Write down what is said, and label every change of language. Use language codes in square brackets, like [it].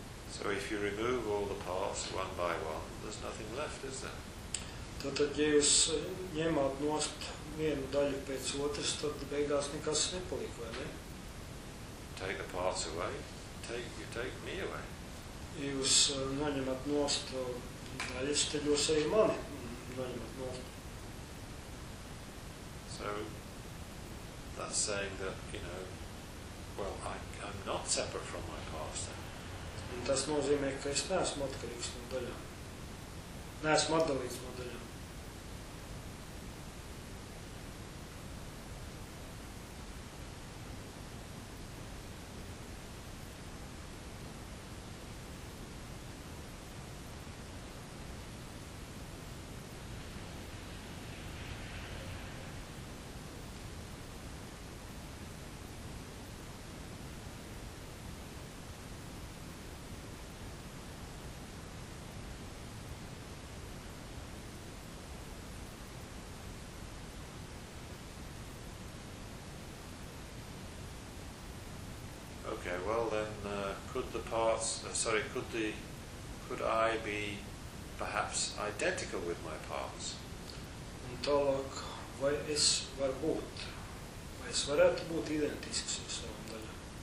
[en] So if you remove all the parts one by one, there's nothing left, is there? [lv] Tātad, ja jūs ņemāt nost vienu daļu pēc otras, tad beigās nekas nepalīk, vai ne? [en] Take the parts away, you take me away. [lv] Ja jūs noņemat nost daļas, tad jūs arī mani noņemat nost. [en] So that's saying that, you know, well, I'm not separate from my past. [lv] Un tas nozīmē, ka es neesmu atkarīgs no daļām. Neesmu atdalīts no daļām. [en] Okay, well then, could I be perhaps identical with my parts? [lv] Un tālāk, vai es varu būt, vai es varētu būt identisks ar savām daļām?